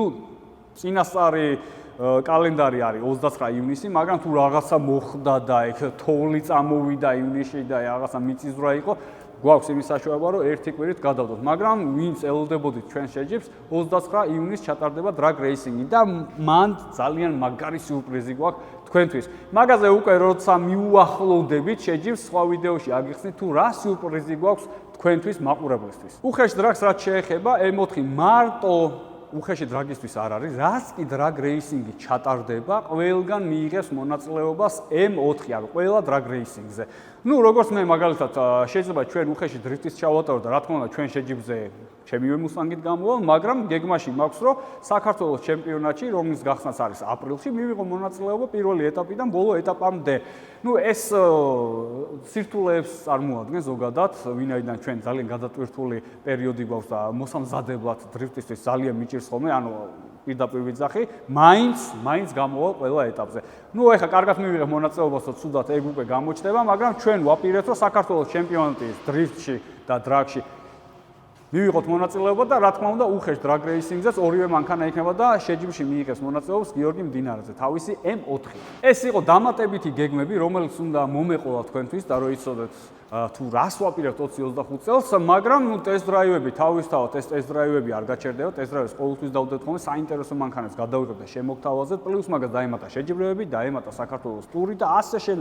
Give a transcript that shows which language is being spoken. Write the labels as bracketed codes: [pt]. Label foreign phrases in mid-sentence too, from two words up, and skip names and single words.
[ka] წინასწარი კალენდარი არის 29 ივნისი, მაგრამ თუ რაღაცა მოხდა და ეგ თოვლი წამოვიდა ივნისში და რაღაცა მიწისძვრა იყო, გვაქვს იმის საშუალება, რომ ერთი კვირით გადავდოთ, მაგრამ ვინც ელოდებოდით ჩვენ შეჯიბრს, 29 ივნისს ჩატარდება [en] drag racing-ი [ka] და მან ძალიან მაგარი სიურპრიზი გვაქვს თქვენთვის. მაგაზე უკვე როცა მიუახლოვდებით შეჯიბრს, სხვა ვიდეოში აგიხსნით თუ რა სიურპრიზი გვაქვს თქვენთვის მაყურებლისთვის. უხეშ დრაგს რაც შეეხება, M4 მარტო უხეში დრაგისთვის არ არის, რაც კი [en] drag racing-ი [ka] ჩატარდება, ყველგან მიიღებს მონაწილეობას M4, ანუ ყველა [en] drag racing-ზე. [ka] როგორც მე მაგალითად შეიძლება ჩვენ უხეში დრიფტის ჩავატარო და რა თქმა უნდა ჩვენ შეჯიბრზე ჩემივე Mustang-ით გამოვალ, მაგრამ გეგმაში მაქვს, რომ საქართველოს ჩემპიონატში, რომლის გახსნაც არის აპრილში, მივიღო მონაწილეობა პირველი ეტაპიდან ბოლო ეტაპამდე. ეს სირთულეებს წარმოადგენს ზოგადად, ვინაიდან ჩვენ ძალიან გადატვირთული პერიოდი გვაქვს და მოსამზადებლად დრიფტისთვის ძალიან მიჭირს ხოლმე, პირდაპირ ვიძახი, მაინც გამოვალ ყველა ეტაპზე. ეხლა კარგად მივიღებ მონაწილეობას, რომ ცუდად ეგ უკვე გამოჩნდება, მაგრამ ჩვენ ვაპირებთ, რომ საქართველოს ჩემპიონატის დრიფტში და დრაგში მივიღოთ მონაწილეობა და რა თქმა უნდა უხეშ [en] drag racing-ზეც [ka] ორივე მანქანა იქნება და შეჯიბრში მიიღებს მონაწილეობას გიორგი მდინარეზე, თავისი M4. ეს იყო დამატებითი გეგმები, რომელიც უნდა მომეყოლა თქვენთვის და რომ იცოდეთ თუ რას ვაპირებთ 20-25 წელს, მაგრამ [en] test drive-ები [ka] თავისთავად ეს [en] test drive-ები [ka] არ გაჩერდება, [en] test drive-ს [ka] ყოველთვის დავდეთ ხოლმე საინტერესო მანქანებს გადავიღებ და შემოგთავაზეთ, პლუს მაგას დაემატა შეჯიბრებები, დაემატა საქართველოს ტური და ასე შემდეგ.